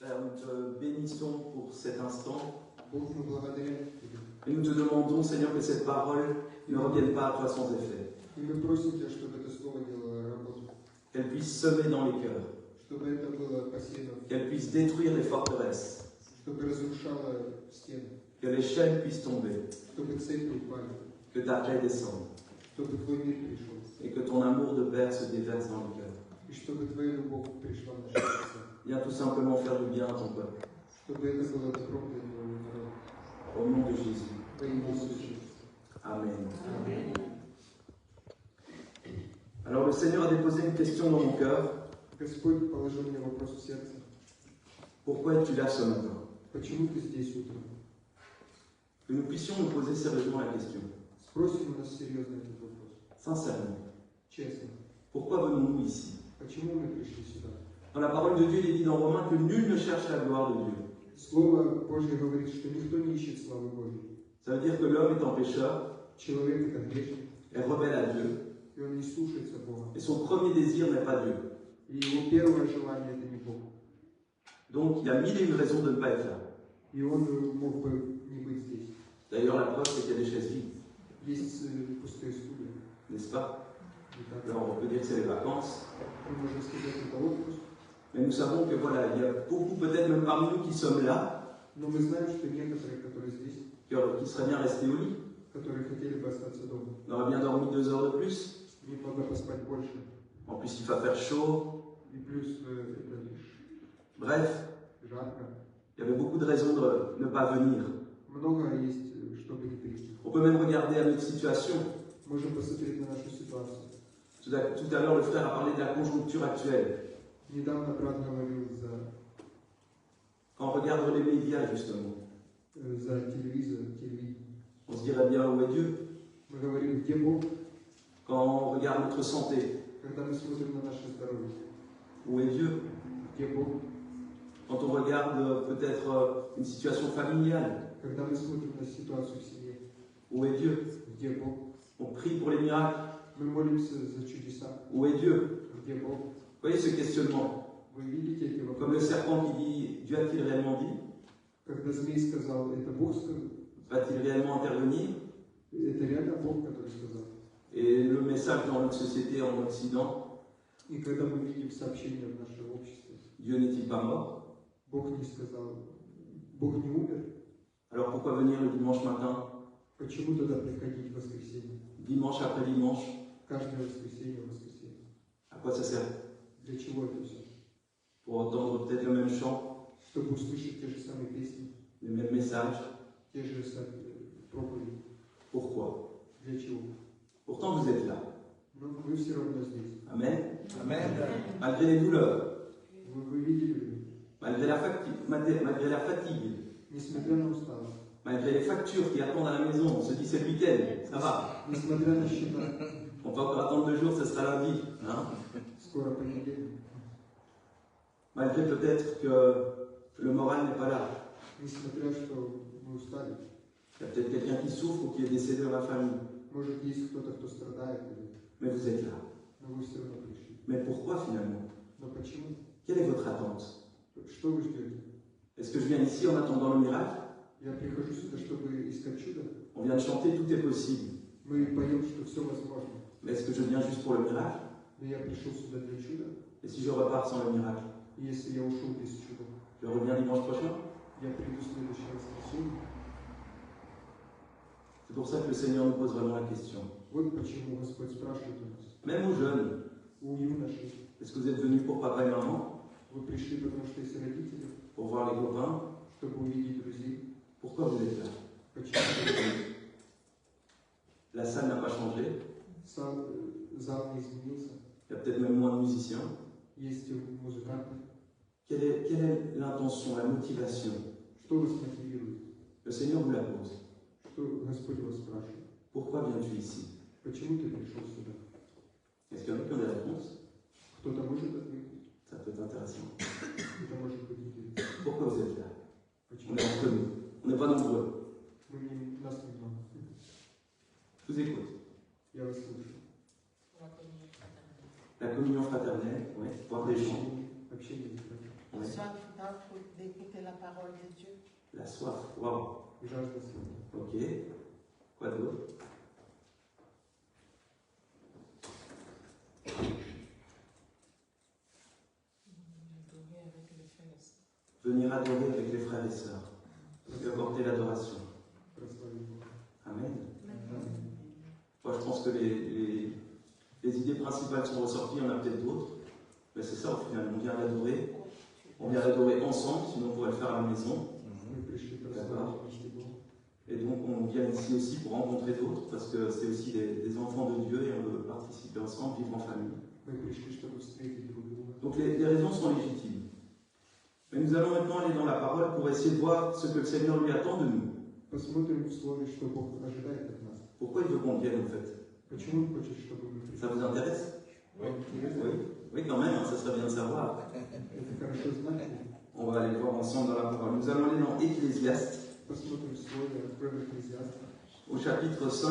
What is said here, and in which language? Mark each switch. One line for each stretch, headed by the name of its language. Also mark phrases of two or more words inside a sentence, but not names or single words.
French: nous te bénissons pour cet instant.
Russian: Бог, мы благодарим Тебя.
French: Et nous te demandons, Seigneur, que cette parole ne revienne pas à toi sans effet.
Russian: И мы просим Тебя, чтобы это слово делало работу,
French: Qu'elle puisse semer dans les cœurs.
Russian: чтобы это было посеяно,
French: Qu'elle puisse détruire les forteresses.
Russian: чтобы разрушало стены,
French: Que les chaînes puissent tomber.
Russian: чтобы цепи упали,
French: Que ta paix descende.
Russian: чтобы Твой мир пришел,
French: Et que ton amour de Père se déverse dans le cœur.
Russian: и чтобы Твоя любовь пришла в наши сердца,
French: Viens tout simplement faire du bien à ton peuple.
Russian: чтобы это было добром для Твоего народа.
French: Au nom de Jésus.
Russian: Во имя Иисуса.
French: Amen. Alors le Seigneur a déposé une question dans mon cœur.
Russian: Господь положил мне вопрос в сердце.
French: Pourquoi es-tu là ce matin?
Russian: Почему ты здесь утром?
French: Que nous puissions nous poser sérieusement la question.
Russian: Спросим у нас серьезно этот вопрос.
French: Sincèrement.
Russian: Честно.
French: Pourquoi venons-nous ici?
Russian: Почему мы пришли сюда?
French: Dans la parole de Dieu, il est dit dans Romains que nul ne cherche la gloire de Dieu.
Russian: Слово Божье говорит, что никто не ищет славы Божьей.
French: Ça veut dire que l'homme étant pécheur,
Russian: Человек это грешник,
French: est rebelle à Dieu,
Russian: и он не слушается Бога.
French: et son premier désir n'est pas Dieu.
Russian: И его первое желание это не Бог.
French: Donc il y a mille et une raisons de ne pas être là.
Russian: И он мог бы не быть здесь.
French: D'ailleurs, la preuve, c'est qu'il y a des chaises vides,
Russian: Есть пустые стулья.
French: n'est-ce pas?
Russian: И так.
French: Alors on peut dire que c'est les vacances,
Russian: Мы можем сказать, это отпуск.
French: mais nous savons que voilà, il y a beaucoup, peut-être même parmi nous qui sommes là,
Russian: Но мы знаем, что некоторые, которые здесь,
French: qui seraient bien restés au lit.
Russian: которые хотели бы остаться дома,
French: On aurait bien dormi 2 heures de plus.
Russian: немного поспать больше.
French: En plus, il va faire chaud.
Russian: И плюс это лишь
French: Bref,
Russian: жарко.
French: il y avait beaucoup de raisons de ne pas venir.
Russian: Много есть, чтобы не прийти.
French: On peut même regarder à notre situation.
Russian: Можем посмотреть на нашу ситуацию.
French: Tout à l'heure, le frère a parlé de la conjoncture actuelle.
Russian: Недавно брат говорил за
French: Quand on regarde les médias, justement,
Russian: телевидение.
French: on se dirait bien où est Dieu.
Russian: Мы говорим, где Бог,
French: Quand on regarde notre santé,
Russian: когда мы смотрим на наше здоровье.
French: où est Dieu?
Russian: Где Бог,
French: Quand on regarde peut-être une situation familiale,
Russian: когда мы смотрим на ситуацию в семье.
French: où est Dieu?
Russian: Где Бог?
French: On prie pour les miracles,
Russian: Мы молимся за чудеса.
French: où est Dieu?
Russian: Где Бог?
French: Vous voyez ce questionnement?
Russian: Вы видите эти
French: Comme le
Russian: вопросы?
French: serpent qui dit, Dieu a-t-il réellement dit?
Russian: Когда змей сказал, это Бог сказал,
French: Va-t-il réellement intervenir?
Russian: это реально Бог, который сказал.
French: Et le message dans notre société en Occident,
Russian: И когда мы видим сообщения в нашем обществе,
French: Dieu n'est-il pas mort?
Russian: Бог не сказал, Бог не умер,
French: Alors pourquoi venir le dimanche matin,
Russian: почему тогда приходить в воскресенье?
French: dimanche après dimanche?
Russian: Каждое воскресенье, воскресенье.
French: À quoi ça sert?
Russian: Для чего это все?
French: Pour entendre peut-être le même chant,
Russian: Чтобы услышать те же самые песни,
French: les mêmes messages.
Russian: те же проповеди.
French: Pourquoi?
Russian: Для чего?
French: Pourtant vous êtes là.
Russian: Но вы все равно здесь.
French: Amen. Amen. Malgré les douleurs,
Russian: Вы видели,
French: malgré la fatigue,
Russian: несмотря на усталость,
French: malgré les factures qui attendent à la maison, on se dit c'est le week-end, ça va.
Russian: несмотря на счета,
French: On peut encore attendre 2 jours, ce sera lundi. Hein?
Russian: скоро понедельник,
French: Malgré peut-être que le moral n'est pas là.
Russian: несмотря что мы устали,
French: Il y a peut-être quelqu'un qui souffre ou qui est décédé dans la famille.
Russian: может есть кто-то, кто страдает,
French: Mais vous êtes là.
Russian: но вы все равно пришли.
French: Mais pourquoi finalement?
Russian: Но почему?
French: Quelle est votre attente?
Russian: Что вы ждете?
French: Est-ce que je viens ici en attendant le miracle?
Russian: Я прихожу сюда, чтобы искать чудо.
French: On vient de chanter tout est possible.
Russian: Мы поем, что все возможно.
French: Mais est-ce que je viens juste pour le miracle?
Russian: Но я пришел сюда для чуда.
French: Et si je repars sans le miracle?
Russian: И если я ушел без чуда,
French: Je reviens dimanche prochain?
Russian: я приду в следующее воскресенье.
French: C'est pour ça que le Seigneur nous pose vraiment la question.
Russian: Вот почему Господь спрашивает у нас.
French: Même aux jeunes,
Russian: У юношей.
French: est-ce que vous êtes venus pour papa et maman?
Russian: Вы пришли, потому что есть родители,
French: Pour voir les copains?
Russian: чтобы увидеть друзей.
French: Pourquoi vous êtes là?
Russian: Почему?
French: La salle n'a pas changé.
Russian: Зал не изменился.
French: Il y a peut-être même moins de musiciens.
Russian: Есть музыканты.
French: Quelle est l'intention, la motivation?
Russian: Что вас мотивирует?
French: Le Seigneur vous la pose.
Russian: Что Господь вас спрашивает?
French: Pourquoi viens-tu ici?
Russian: Почему ты пришел сюда?
French: Est-ce qu'il y en a qui ont des réponses?
Russian: Кто-то может ответить?
French: Ça peut être intéressant.
Russian: Это может быть интересно.
French: Pourquoi vous êtes là?
Russian: Почему?
French: On est entre nous. On n'est pas nombreux.
Russian: Нас немного.
French: Je vous écoute.
Russian: Я вас слышу.
French: La communion fraternelle, oui, voir des gens.
Russian: Общение с братьями.
French: Oui. Soif d'écouter la parole de Dieu. La soif, waouh.
Russian: и жажда света.
French: Ok. Quoi d'autre? Adorer avec les frères et sœurs. Venir adorer avec les frères et sœurs. Lui apporter l'adoration.
Russian: Прославить Бога.
French: Amen.
Russian: Аминь.
French: Moi, je pense que les idées principales sont ressorties, il y en a peut-être d'autres. Mais c'est ça au final, on vient l'adorer. On vient l'adorer ensemble, sinon on pourrait le faire à la maison.
Russian: Мы пришли прославить вместе Бога.
French: Et donc on vient ici aussi pour rencontrer d'autres, parce que c'est aussi des enfants de Dieu et on veut participer ensemble, vivre en famille.
Russian: Мы пришли, чтобы встретить друг друга.
French: Donc les raisons sont légitimes. Mais nous allons maintenant aller dans la parole pour essayer de voir ce que le Seigneur lui attend de nous.
Russian: Посмотрим в Слове, что Бог ожидает от нас.
French: Pourquoi il veut qu'on vienne en fait?
Russian: Почему Он хочет, чтобы мы пришли?
French: Ça vous intéresse?
Russian: Вам интересно?
French: Oui, oui quand même, hein, ça serait bien de savoir.
Russian: Это хорошо знать.
French: On va aller voir ensemble dans la parole. Nous allons aller dans Ecclésiaste,
Russian: Посмотрим в Слове, откроем Экклезиаста,
French: au chapitre 5,